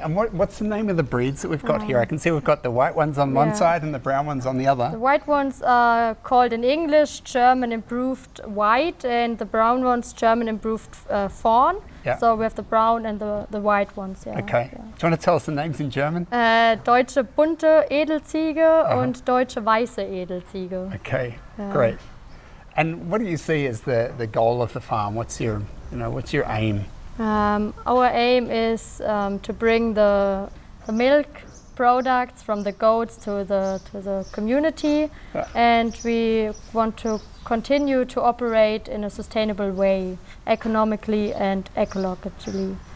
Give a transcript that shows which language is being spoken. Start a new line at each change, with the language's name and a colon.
English: And what's the name of the breeds that we've got here? I can see we've got the white ones on one Yeah. side and the brown ones on the other. the white ones are called in English German improved white, and the brown ones German improved fawn. Yeah. So we have the brown and the white ones. Yeah. Okay. Yeah. Do you want to tell us the names in German?
German: Deutsche bunte Edelziege und deutsche weiße Edelziege.
English: Okay. Yeah. Great. And what do you see as the goal of the farm? What's your aim? Our aim is to bring the milk products from the goats to the community, Yeah. and we want to continue to operate in a sustainable way, economically and ecologically.